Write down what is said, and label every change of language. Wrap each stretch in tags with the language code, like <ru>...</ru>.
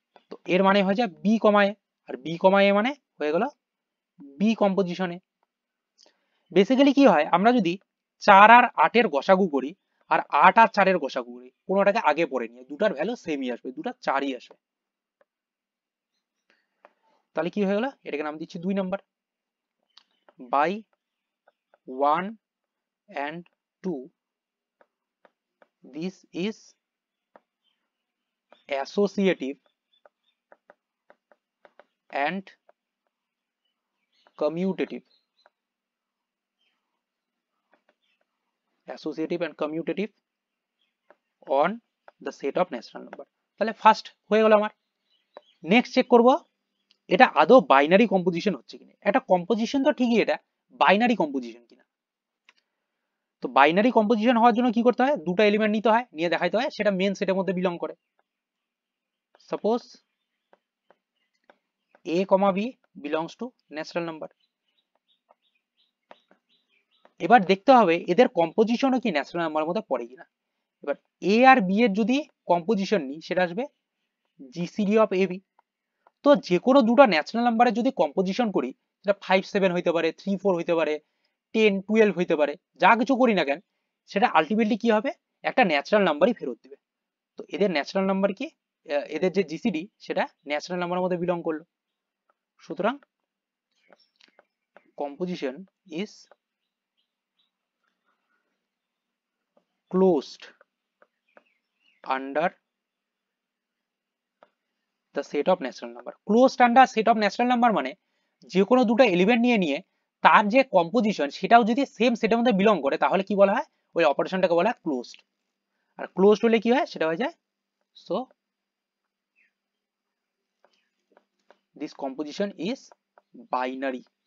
<bn>তো এর মানে হয়ে যায় বি কমা এ, আর বি কমা এ মানে হয়ে গেল বি কম্পোজিশনে। বেসিক্যালি কি হয়, আমরা যদি 4 আর 8 এর গসাগু করি আর 8 আর 4 এর গসাগু করি, কোনোটাকে আগে পরে নিয়ে দুটার ভ্যালু সেমই আসবে, দুটা 4ই আসবে। তাহলে কি হয়ে গেল, এটাকে নাম দিচ্ছি 2 number.</bn> <en>By 1 and 2 this is associative and commutative, associative and commutative on the set of natural number।</en> <bn>তাহলে ফার্স্ট হয়ে গেল আমার। নেক্সট চেক করব এটা আদৌ বাইনারি কম্পোজিশন হচ্ছে কিনা। একটা কম্পোজিশন তো ঠিকই, এটা বাইনারি কম্পোজিশন কিনা। তো বাইনারি কম্পোজিশন হওয়ার জন্য কি করতে হয়, দুটো এলিমেন্ট নিতে হয়, নিয়ে দেখাইতে হয় সেটা মেন সেটের মধ্যে বিলং করে।</bn> <en>Suppose a, b belongs to natural number।</en> <bn>এবার দেখতে হবে এদের কম্পোজিশনও কি ন্যাচারাল নাম্বারের মধ্যে পড়ে কিনা। এবার এ আর বি এর যদি কম্পোজিশন নিই সেটা আসবে জিসিডি অফ এ বি। তো যে কোনো দুটো ন্যাচারাল নাম্বারের যদি কম্পোজিশন করি, সেটা 5, 7 হইতে পারে, 3, 4 হইতে পারে, 10, 12 হইতে পারে, যা কিছু করি না কেন সেটা আলটিমেটলি কি হবে, একটা ন্যাচারাল নাম্বারই ফেরত দিবে। তো এদের ন্যাচারাল নাম্বার কি, এদের যে জিসিডি সেটা ন্যাচারাল নাম্বারের মধ্যে বিলং করলো।</bn> <en>সুতরাং composition is closed under the set of natural number। closed under set of natural number</en> <bn>মানে যে কোনো দুটো এলিমেন্ট নিয়ে তার যে কম্পোজিশন সেটাও যদি সেম সেটের মধ্যে বিলং করে তাহলে কি বলা হয়, ওই অপারেশনটাকে বলা হয় ক্লোজড। আর ক্লোজড হলে কি হয়, সেটা হয়ে যায়</bn> <en>So this composition is binary.</en>